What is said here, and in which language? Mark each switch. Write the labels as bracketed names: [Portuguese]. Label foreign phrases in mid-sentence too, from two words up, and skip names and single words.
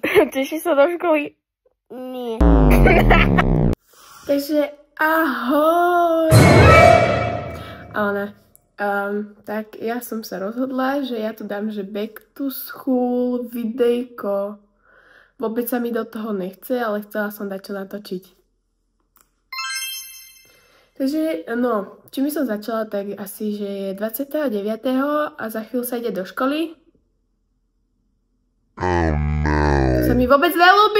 [Slovak] Teší sa do školy? Nie. Takže ahoj. Tak ja som sa rozhodla, že ja tu dám, že [English] back to school [Slovak] videjko. Vôbec sa mi do toho nechce, ale chcela som dať čo natočiť. Takže, no, čím som začala, tak asi, že je 29. a za chvíľu sa ide do školy. To sa mi vôbec neľúbi.